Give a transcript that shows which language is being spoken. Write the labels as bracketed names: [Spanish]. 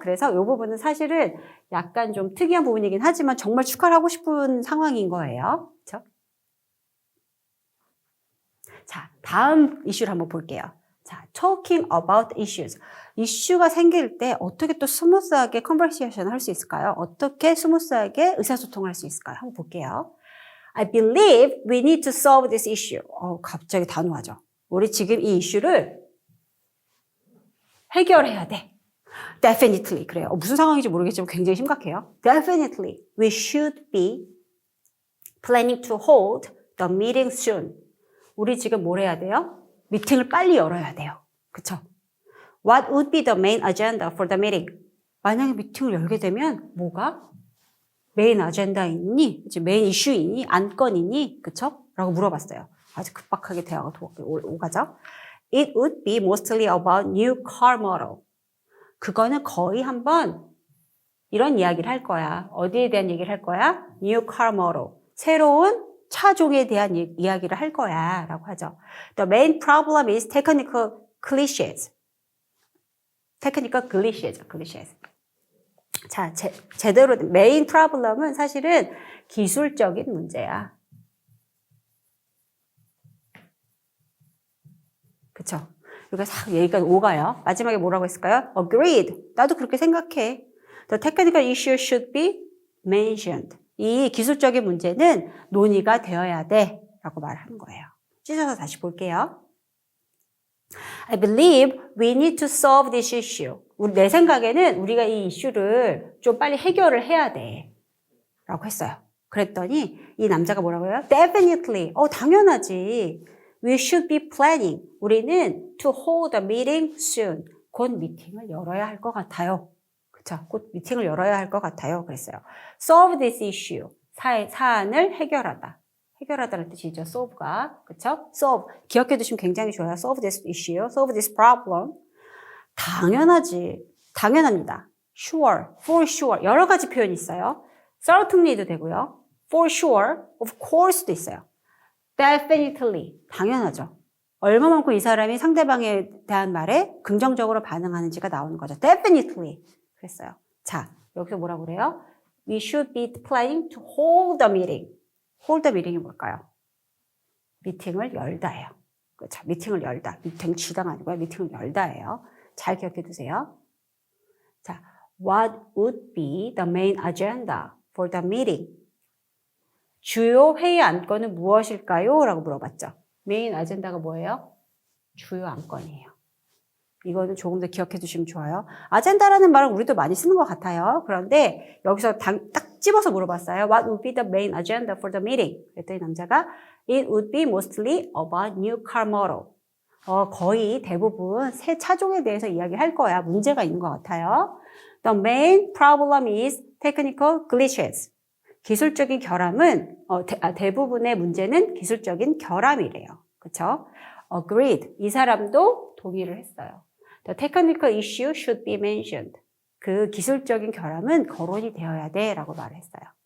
[Korean] 그래서 이 부분은 사실은 약간 좀 특이한 부분이긴 하지만 정말 축하를 하고 싶은 상황인 거예요. 그렇죠? 자, 다음 이슈를 한번 볼게요. [English] 자, talking about issues. [Korean] 이슈가 생길 때 어떻게 또 스무스하게 컨버세이션을 할 수 있을까요? 어떻게 스무스하게 의사소통을 할 수 있을까요? 한번 볼게요. [English] I believe we need to solve this issue. [Korean] 갑자기 단호하죠. 우리 지금 이 이슈를 해결해야 돼. [English] Definitely. 그래요. [Korean] 무슨 상황인지 모르겠지만 굉장히 심각해요. [English] Definitely. We should be planning to hold the meeting soon. [Korean] 우리 지금 뭘 해야 돼요? 미팅을 빨리 열어야 돼요. 그쵸? [English] What would be the main agenda for the meeting? [Korean] 만약에 미팅을 열게 되면 뭐가? 메인 아젠다이니? 메인 이슈이니? 안건이니? 그쵸? 라고 물어봤어요. 아주 급박하게 대화가 오가죠. [English] It would be mostly about new car model. [Korean] 그거는 거의 한번 이런 이야기를 할 거야. 어디에 대한 얘기를 할 거야? [English] New car model. [Korean] 새로운 차종에 대한 이야기를 할 거야 라고 하죠. [English] The main problem is technical cliches. technical cliches. [Korean] 자, 제대로 메인 프로블럼은 사실은 기술적인 문제야. 그쵸? 여기가 싹 얘기가 오가요. 마지막에 뭐라고 했을까요? Agreed. 나도 그렇게 생각해. [English] The technical issue should be mentioned. [Korean] 이 기술적인 문제는 논의가 되어야 돼 라고 말하는 거예요. 찢어서 다시 볼게요. [English] I believe we need to solve this issue. [Korean] 내 생각에는 우리가 이 이슈를 좀 빨리 해결을 해야 돼 라고 했어요. 그랬더니 이 남자가 뭐라고 해요? Definitely. 당연하지. [English] We should be planning. 우리는 to hold a meeting soon. [Korean] 곧 미팅을 열어야 할 것 같아요. 그쵸? 곧 미팅을 열어야 할 것 같아요. 그랬어요. [English] Solve this issue. [Korean] 사안을 해결하다. 해결하다는 뜻이죠. solve가. 그쵸? solve. 기억해 두시면 굉장히 좋아요. [English] solve this issue. solve this problem. 당연하지. 당연합니다. sure, for sure. [Korean] 여러 가지 표현이 있어요. certainly도 되고요. [English] for sure, of course도 있어요. [Korean] definitely. 당연하죠. 얼마만큼 이 사람이 상대방에 대한 말에 긍정적으로 반응하는지가 나오는 거죠. definitely. 그랬어요. 자, 여기서 뭐라고 그래요? [English] We should be planning to hold a meeting. hold a meeting이 뭘까요? [Korean] 미팅을 열다예요. 그렇죠. 미팅을 열다. 미팅 지당 아니고요. 미팅을 열다예요. 잘 기억해 두세요. [English] 자, what would be the main agenda for the meeting? [Korean] 주요 회의 안건은 무엇일까요? 라고 물어봤죠. 메인 아젠다가 뭐예요? 주요 안건이에요. 이거는 조금 더 기억해 두시면 좋아요. 아젠다라는 말은 우리도 많이 쓰는 것 같아요. 그런데 여기서 딱 집어서 물어봤어요. [English] What would be the main agenda for the meeting? 그랬더니 남자가 It would be mostly about new car model. [Korean] 거의 대부분 새 차종에 대해서 이야기할 거야. 문제가 있는 것 같아요. [English] The main problem is technical glitches. [Korean] 기술적인 결함은 대부분의 문제는 기술적인 결함이래요. 그렇죠? Agreed. 이 사람도 동의를 했어요. [English] The technical issue should be mentioned. [Korean] 그 기술적인 결함은 거론이 되어야 돼 라고 말을 했어요.